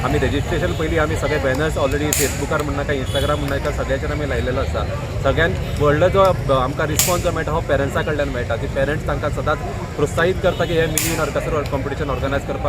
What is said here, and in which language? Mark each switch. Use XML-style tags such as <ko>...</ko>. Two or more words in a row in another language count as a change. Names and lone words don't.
<kok>आम्ही रजिस्ट्रेशन पहिली आम्ही सगळे बॅनर्स ऑलरेडी फेसबुकार म्हणा काय इंस्टाग्राम म्हणा काय सगळ्याचेर आमी लायलेलो आसा. सगळ्यात व्हडलो जो आमकां रिस्पॉन्स जो मेळटा हो पेरंट्सां कडल्यान मेळटा. ती पेरंट्स तांकां सदांच प्रोत्साहीत करता की हे मिनी नरकासूर कॉम्पिटिशन ऑर्गनायज करपाक.</kok>